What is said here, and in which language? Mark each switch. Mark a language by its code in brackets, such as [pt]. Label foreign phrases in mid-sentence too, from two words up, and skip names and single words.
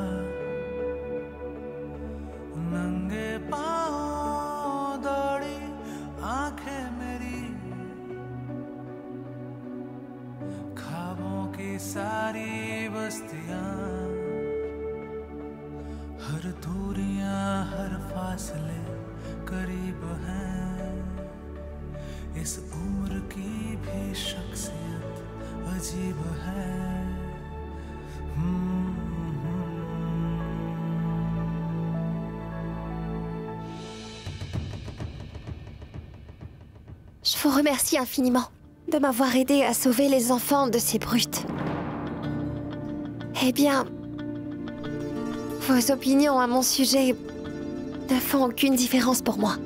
[hi] नंगे पाँव दौड़ी आंखें मेरी ख्वाबों की सारी बस्तियां हर दूरियां हर फासले करीब हैं इस उम्र की भी शख्सियत अजीब है [fr] Je vous remercie infiniment de m'avoir aidé à sauver les enfants de ces brutes. Eh bien, vos opinions à mon sujet ne font aucune différence pour moi.